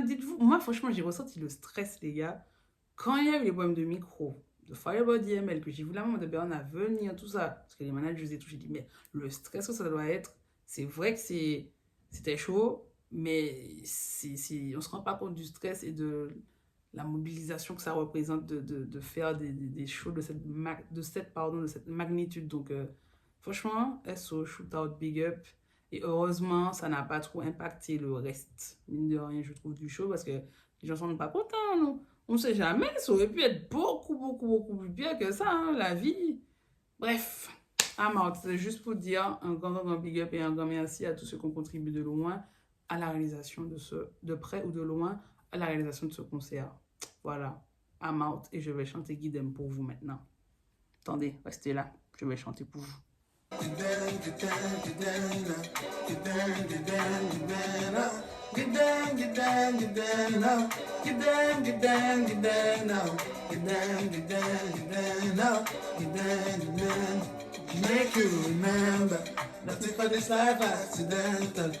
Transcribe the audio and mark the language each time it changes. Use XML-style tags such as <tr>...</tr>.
<fr>Dites-vous, moi franchement, j'ai ressenti le stress, les gars. Quand il y a eu les problèmes de micro, de Fireboard DML, que j'ai vu la maman de Burna venir, tout ça, parce que les managers et tout, j'ai dit, mais le stress que ça doit être, c'est vrai que c'était chaud, mais on se rend pas compte du stress et de la mobilisation que ça représente de faire des shows de cette magnitude. Donc, franchement, SO, shootout, big up. Et heureusement, ça n'a pas trop impacté le reste, mine de rien, je trouve, du show, parce que les gens sont pas contents, non? On ne sait jamais, ça aurait pu être beaucoup, beaucoup, beaucoup plus pire que ça, hein, la vie. Bref,</fr> <en>I'm out.</en> <fr>C'est juste pour dire un grand big up et un grand merci à tous ceux qui ont contribué de loin à la réalisation de près ou de loin, à la réalisation de ce concert. Voilà,</fr> <en>I'm out</en> <fr>et je vais chanter Guidem pour vous maintenant. Attendez, restez là, je vais chanter pour vous.</fr> <en>Get down, get down, get down now. Get down, get down, get down now. Get down, get down, get down now. Get down, get down, get down now. Get down, get down, get down now. Get down, get down. Make you remember nothing for this life accidental.</en>